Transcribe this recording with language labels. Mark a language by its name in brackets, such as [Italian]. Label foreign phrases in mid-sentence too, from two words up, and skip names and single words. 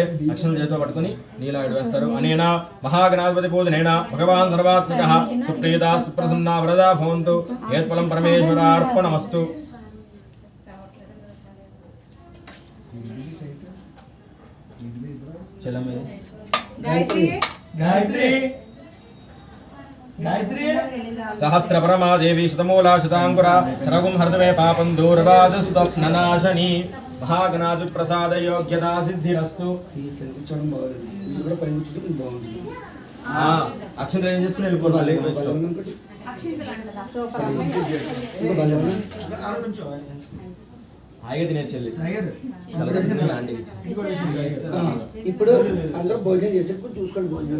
[Telugu] అక్షంతలు చేతిలో పట్టుకుని నీలాడు వేస్తారు. [Sanskrit] అనేన మహాగణాధిపతి పూజనేన భగవాన్ సర్వాత్మకః సుప్రీత సుప్రసన్నా వరదా భవంతు. యత్ఫలం పరమేశ్వరార్పణమస్తు. [Hindi] चलो मैं [Telugu] గాయత్రి గాయత్రి గాయత్రి [Sanskrit] सहस्रपरमा देवी शतमूला शतांकुरा सर्वं हरतमे पापं दूरवादस्वप्ननाशनी महागणाधि प्रसाद योग्यता सिद्धिरस्तु [Telugu] కూర్చోవడం బాగోలేదు ఇది కూడా పైన కూర్చుంటే బాగుంటుంది అక్షంతలు ఏం చేసుకుని వెళ్ళిపోవాలి హాయిగా తినేది చెల్లి ఇప్పుడు అందరూ భోజనం చేసే చూసుకోండి భోజనం